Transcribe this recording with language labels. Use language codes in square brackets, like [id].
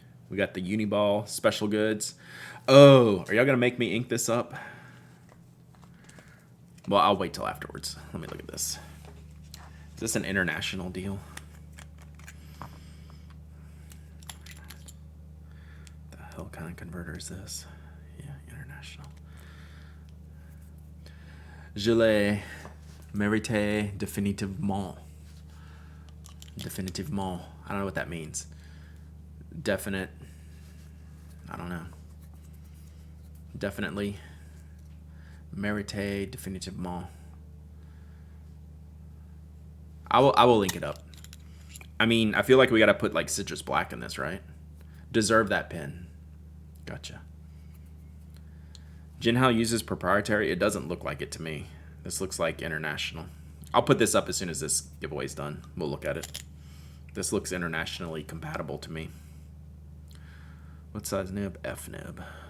[en] We got the Uniball special goods. Oh, are y'all going to make me ink this up? Well, I'll wait till afterwards. Let me look at this. Is this an international deal? The hell kind of converter is this? Yeah, international. [fr] Je l'ai mérité définitivement. Définitivement. [en] I don't know what that means. Definite. I don't know. Definitely. [fr] Mérité définitivement. [en] I will link it up. I mean, I feel like we got to put like citrus black in this, right? Deserve that pen. Gotcha. Jinhao uses proprietary. It doesn't look like it to me. This looks like international. I'll put this up as soon as this giveaway's done. We'll look at it. This looks internationally compatible to me. What size nib? F nib.